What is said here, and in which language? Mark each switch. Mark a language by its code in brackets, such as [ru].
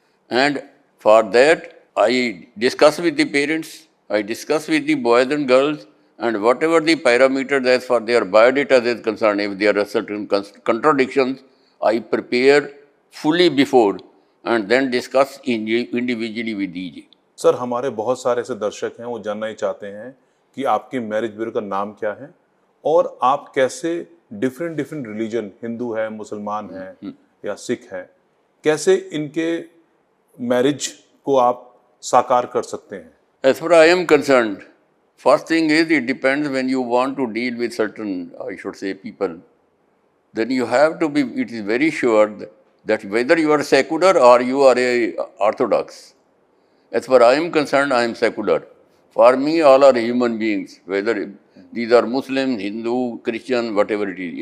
[en] And for that, I discuss with the parents, I discuss with the boys and girls, and whatever the parameters as for their biodata is concerned, if there are certain contradictions, I prepare fully before and then discuss individually with each. [hi] Sir, हमारे बहुत सारे ऐसे दर्शक हैं, वो जानना ही चाहते हैं कि आपके मैरिज ब्यूरो का नाम क्या है और आप कैसे डिफरेंट रिलीजन, हिंदू है, मुसलमान है या सिख है, कैसे इनके मैरिज को आप साकार कर सकते हैं? [en] As far as I am concerned, first thing is, it depends when you want to deal with certain, I should say, people, then you have to be, it is very sure that whether you are secular or you are a orthodox, As far I am concerned, I am secular. For me, all are human beings, whether these are Muslim, Hindu, Christian, whatever it is.